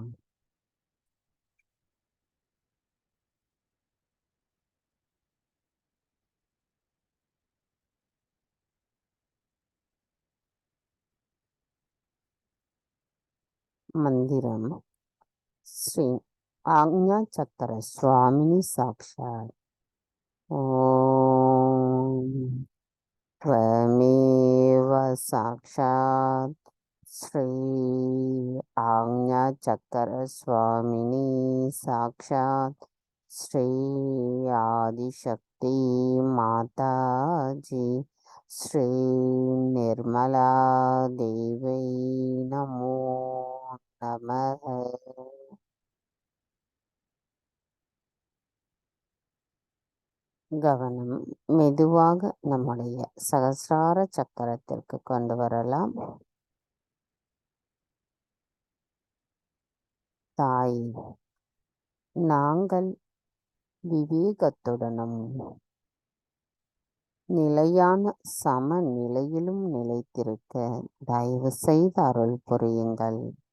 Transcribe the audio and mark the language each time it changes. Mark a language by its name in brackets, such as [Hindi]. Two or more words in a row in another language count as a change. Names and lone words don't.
[Sanskrit] मन्त्रं श्री आज्ञा चक्र स्वामिनी साक्षात्. ஓம் त्वमेव साक्षात् श्री आज्ञा चक्र स्वामिनी साक्षात् श्री आदिशक्ति माता जी श्री निर्मला देवी नमो नमः. [Tamil] கவனம் மெதுவாக நம்முடைய சகசிரார சக்கரத்திற்கு கொண்டு வரலாம். தாய், நாங்கள் விவேகத்துடனும் நிலையான சமநிலையிலும் நிலைத்திருக்க தயவு செய்து அருள் புரியுங்கள்.